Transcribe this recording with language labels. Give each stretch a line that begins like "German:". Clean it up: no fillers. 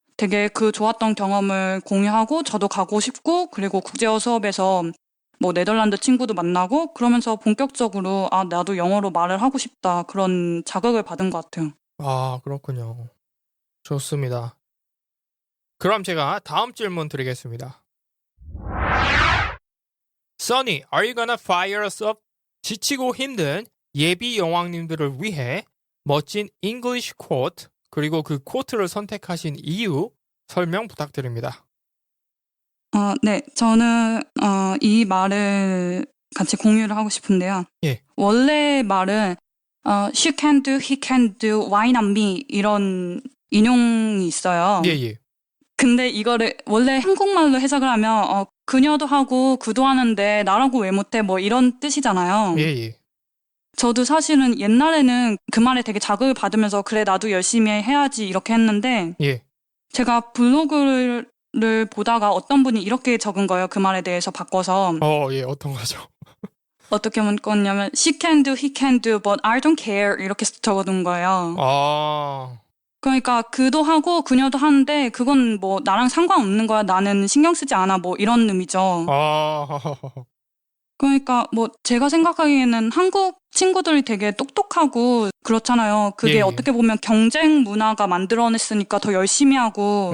Korean: 되게 그 좋았던 경험을 공유하고 저도 가고 싶고 그리고 국제어 수업에서 뭐 네덜란드 친구도 만나고 그러면서 본격적으로 아 나도 영어로 말을 하고 싶다 그런 자극을 받은 것 같아요. 아, 그렇군요. 좋습니다. 그럼 제가 다음 질문 드리겠습니다.
English: Sunny, are you gonna fire us up?
Korean: 지치고 힘든 예비 여왕님들을 위해 멋진 English quote 그리고 그 쿼트를 선택하신 이유 설명 부탁드립니다. 네, 저는 이 말을 같이 공유를 하고 싶은데요. 예. 원래 말은
English: she can do, he can do, why not me
Korean: 이런 인용이 있어요. 예, 예. 근데 이거를 원래 한국말로 해석을 하면 그녀도 하고 그도 하는데 나라고 왜 못해 뭐 이런 뜻이잖아요. 예, 예. 저도 사실은 옛날에는 그 말에 되게 자극을 받으면서 그래 나도 열심히 해야지 이렇게 했는데 예. 제가 블로그를 보다가 어떤 분이 이렇게 적은 거예요. 그 말에 대해서 바꿔서 예, 어떤 거죠? 어떻게 묶었냐면
English: she can do, he can do, but I don't care
Korean: 이렇게 적어둔 거예요. 아, 그러니까 그도 하고 그녀도 하는데 그건 뭐 나랑 상관없는 거야. 나는 신경 쓰지 않아. 뭐 이런 의미죠. 아, 그러니까 뭐 제가 생각하기에는 한국 친구들이 되게 똑똑하고 그렇잖아요. 그게 예, 예. 어떻게 보면 경쟁 문화가 만들어냈으니까 더 열심히 하고